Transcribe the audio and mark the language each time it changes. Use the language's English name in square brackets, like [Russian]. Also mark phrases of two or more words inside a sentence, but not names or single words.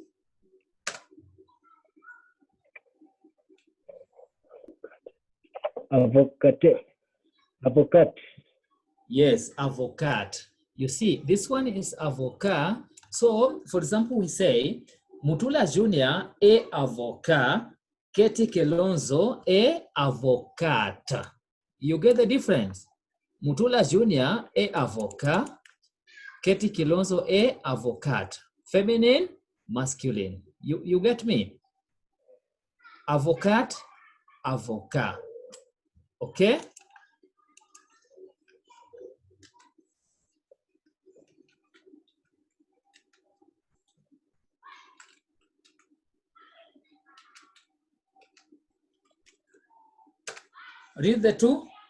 [English] Avocat. Yes, avocat. You see, this one is avocat. So, for example, we say, Mutula Junior [French] e avocat, [English] Keti Kelonzo [French] e avocat. [English] You get the difference? Mutula Jr., [French] a avocat. [English] Katie Kilonzo, [French] a avocat. [English] Feminine, masculine. You get me? [French] Avocat, avocat. [English] Okay? Read the two.